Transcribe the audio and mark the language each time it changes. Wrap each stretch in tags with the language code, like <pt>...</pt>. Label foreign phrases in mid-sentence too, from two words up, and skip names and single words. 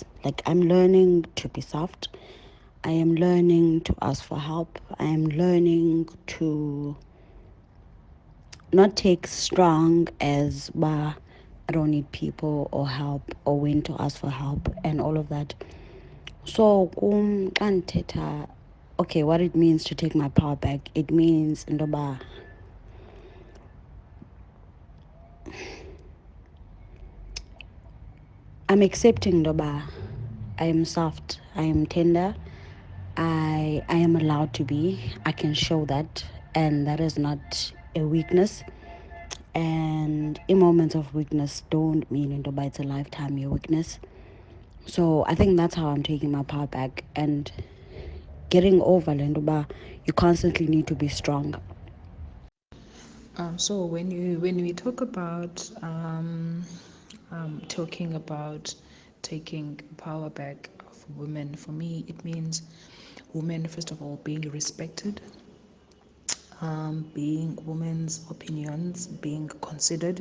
<en>Like, I'm learning to be soft. I am learning to ask for help. I am learning to not take strong as I don't need people or help or when to ask for help and all of that.</en> <xh>So xa ndithetha,</xh> <en>okay, what it means to take my power back, it means intoba I'm accepting intoba I am soft, I am tender, I am allowed to be. I can show that, and that is not a weakness. And in moments of weakness don't mean intoba it's a lifetime your weakness. So I think that's how I'm taking my power back and getting over</en> <xh>le ntoba</xh> <en>you constantly need to be strong. So when we talk about talking about taking power back of women, for me it means women first of all being respected, being women's opinions being considered.</en>